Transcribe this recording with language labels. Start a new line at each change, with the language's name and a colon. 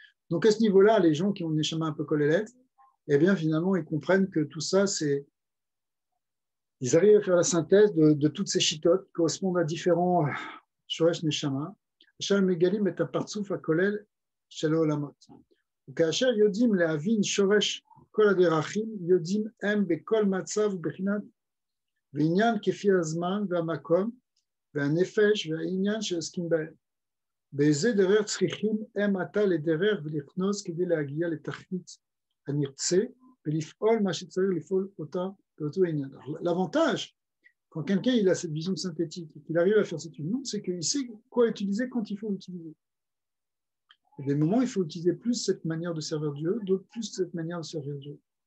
French: Donc à ce niveau-là, les gens qui ont une neshama un peu kolelet, eh bien finalement ils comprennent que tout ça c'est, ils arrivent à faire la synthèse de toutes ces chitotes qui correspondent à différents shorash neshama. Shal megalim et partsouf à kolel shel olamot.
Hebrew: וכאשר יודעים להבין שורש כל הדרכים, יודעים הם בכל מצב ובחינת ועניין כפי הזמן והמקום והנפש והעניין שעוסקים בהם. באיזה דרך צריכים הם עתה לדרך ולכנוס כדי להגיע לתכלית הנרצה ולפעול מה שצריך לפעול אותה באותו עניין.
French: L'avantage, quand quelqu'un il a cette vision synthétique et qu'il arrive à faire cette union, c'est qu'il sait quoi utiliser quand il faut l'utiliser. Il y a des moments où il faut utiliser plus cette manière de servir Dieu, d'autres plus cette manière de servir Dieu.